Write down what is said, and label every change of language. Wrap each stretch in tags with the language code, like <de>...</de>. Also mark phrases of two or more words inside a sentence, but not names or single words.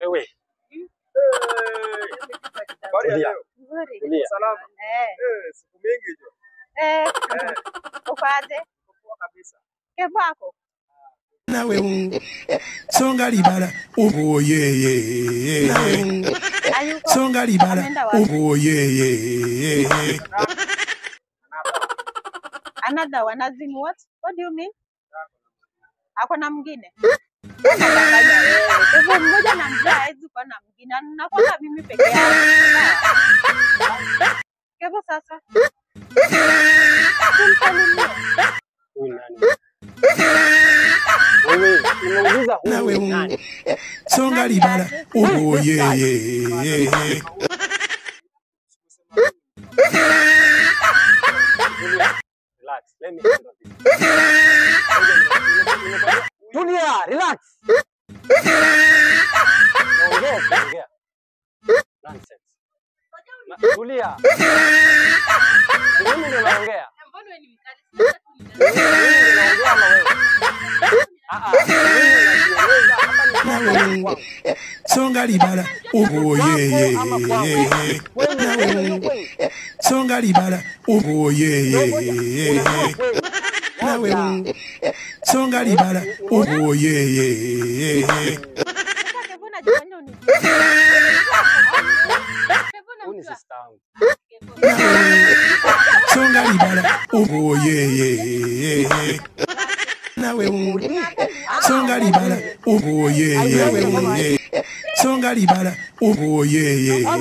<sw>Wewe. Habari ya leo? Nzuri. Salama. Siku mingi hiyo. Uko aje? Poa kabisa. Kevo wako?</sw> <ln>Nawe songa libala oye songa libala oye</ln> <en>Another one, as in what? What do you mean?</en> <sw>Ako na mwingine? Kevo mmoja na mjaa hawezi kuwa na mwingine. Nakuwa mimi peke yangu. Kevo sasa. Wewe, unauliza</sw> <ln>nawe songa libala oye</ln> <en>relax. Let me handle this.</en> <sw>Tulia, relax. Ongea. Nonsense. Tulia. Mimi ndio naongea. Mbona wewe ni mkali?</sw> <ln>songa libala oye songa libala oye songa libala oye songa libala oye nawe songa libala oye songa libala oye</ln>